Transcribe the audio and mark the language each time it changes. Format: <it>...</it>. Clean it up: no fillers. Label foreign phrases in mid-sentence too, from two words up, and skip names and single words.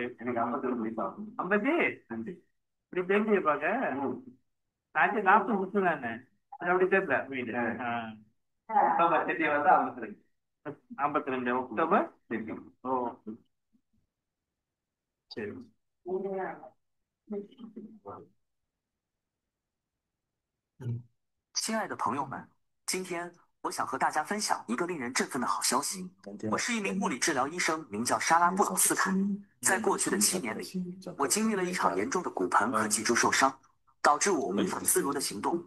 <ta>எனக்கு 52 வயசு ஆகும். 50? இப்படி தெரிஞ்சிருப்பாங்க. 40 முடிச்சுதானே? அது அப்படி தெரியல வீடு. அக்டோபர் 30 வந்து 52 அக்டோபர். ஓ, சரி.</ta> <zh>亲爱的朋友们，今天我想和大家分享一个令人振奋的好消息。我是一名物理治疗医生，名叫莎拉·布朗斯坦。在过去的7年里，我经历了一场严重的骨盆和脊柱受伤，导致我无法自如的行动。</zh>